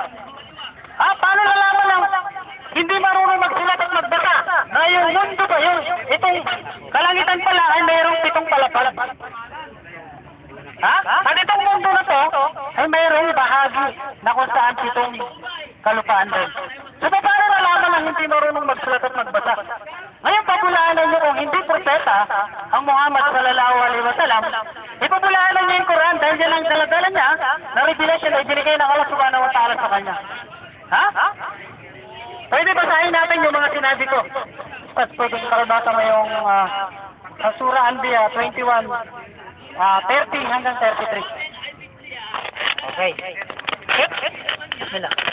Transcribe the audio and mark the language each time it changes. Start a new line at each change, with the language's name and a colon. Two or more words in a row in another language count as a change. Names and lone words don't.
Filipino: Paano nalaman lang hindi marunong magsulat at magbasa na yung mundo ba, itong kalangitan pala ay mayroong 7 palapag? At itong mundo na to ay mayroong bahagi na kung saan 7 kalupaan doon. So, paano nalaman ang hindi marunong magsulat at magbasa? Ngayon, pabulaanan nyo kung hindi propeta ang Muhammad
Arabic: صلى الله عليه وسلم,
Filipino: ipabulaanan nyo yung Quran dahil yan ang daladala niya na revelation na ibinigay ng Allah
Arabic: سبحانه وتعالى
Filipino: sa kanya. Ha? Pwede basahin natin yung mga sinabi ko. Tapos pwede karabasa mo yung sa Surah Anbiya 21, 30 hanggang 33. Okay. Bismillah.